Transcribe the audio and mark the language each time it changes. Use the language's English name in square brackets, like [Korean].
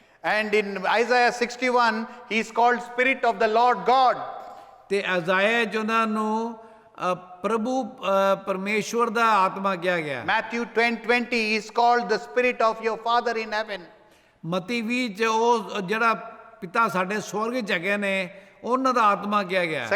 [English] And in Isaiah 61 he is called Spirit of the Lord God. [Punjabi] ਤੇ ਅਜ਼ਾਇਆ ਚ ਉਹਨਾਂ ਨੂੰ ਪ੍ਰਭੂ ਪਰਮੇਸ਼ਵਰ ਦਾ ਆਤਮਾ ਕਿਹਾ ਗਿਆ। [English] Matthew 10:20 he is called the Spirit of your Father in heaven. [Punjabi] ਮਤੀ 20 ਚ ਉਹ ਜਿਹੜਾ ਪਿਤਾ ਸਾਡੇ ਸਵਰਗ ਚ ਹੈਗੇ ਨੇ ਉਹਨਾਂ ਦਾ ਆਤਮਾ ਕਿਹਾ ਗਿਆ।